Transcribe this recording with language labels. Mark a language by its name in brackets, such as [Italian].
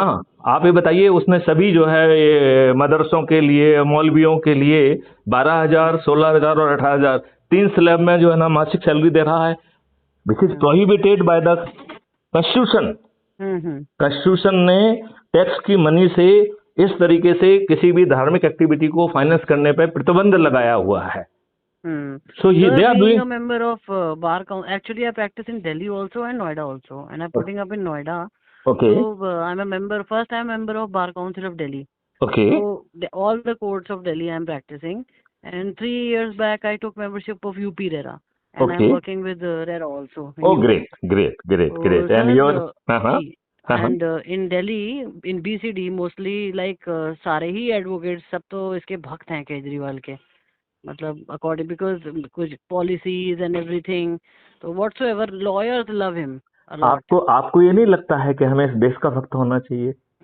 [Hindi] हाँ, आप ये बताइए उसने सभी जो है ये मदरसों के लिए, मौलवियों के लिए 12,000, 16,000 और 18,000 3 स्लैब में जो है ना मासिक सैलरी दे रहा है. [English] Which is prohibited by the constitution. [Hindi] Constitution ने टैक्स की मनी से इस तरीके से किसी भी धार्मिक एक्टिविटी को फाइनेंस करने पर प्रतिबंध लगाया हुआ है. [English] So they are doing a member of bar council. Actually, I practice in Delhi also and Noida also, and I'm putting up in Noida. Okay. So I'm a member. First, I'm a member of Bar Council of Delhi. Okay. So all the courts of Delhi I'm practicing, and 3 years back I took membership of UP RERA, and I'm working with RERA also. Oh, great. And your and in Delhi, in BCD mostly like [Hindi] सारे ही advocates सब तो इसके भक्त हैं केजरीवाल के. [English] मतलब according because कुछ policies and everything, so whatsoever lawyers love him a lot. [Hindi] आपको ये नहीं लगता है कि हमें इस देश का भक्त होना चाहिए?